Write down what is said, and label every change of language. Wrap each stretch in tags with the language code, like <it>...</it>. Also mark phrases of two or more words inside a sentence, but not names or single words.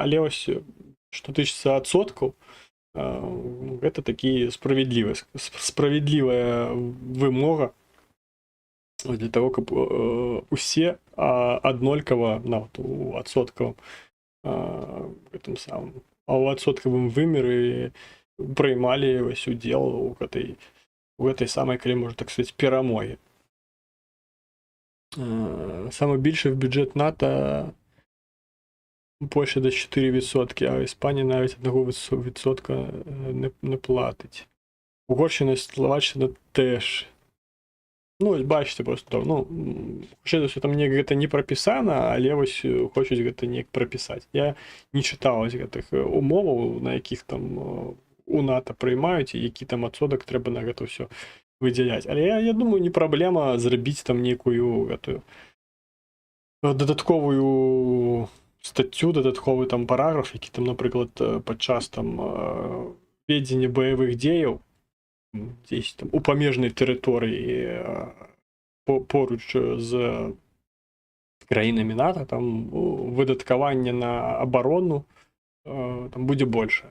<be>Але што тычыцца адсоткаў, гэта такі справядлівая вымога для таго, каб усе аднолькава, нават у адсоткавым гэтым самым, а ў адсоткавым вымеры прыймалі удзел у гэтай самай, калі можна так сказаць, перамогі.</be> <uk>Самы більший бюджет НАТО Польща десь 4%, а Іспанія навіть 1% не платить. Угорщина і Словаччина теж. Бачите, просто, хоча</uk> <be>там гэта не прапісана, але хочуць гэта неяк прапісаць. Я не чытаў гэтых умоваў, на якіх там у НАТО</be> <uk>приймають, і який</uk> <be>там адсоток треба на гэта все выдзяляць. Але я думаю, не праблема зрабіць там нейкую гэтую дадатковую статью, дадатковы там параграф, які там, напрыклад, падчас там вядзення баявых дзеяў дзесь там у памежнай тэрыторыі поруч з краінамі НАТО, там выдаткаванне на абарону там будзе больше.</be>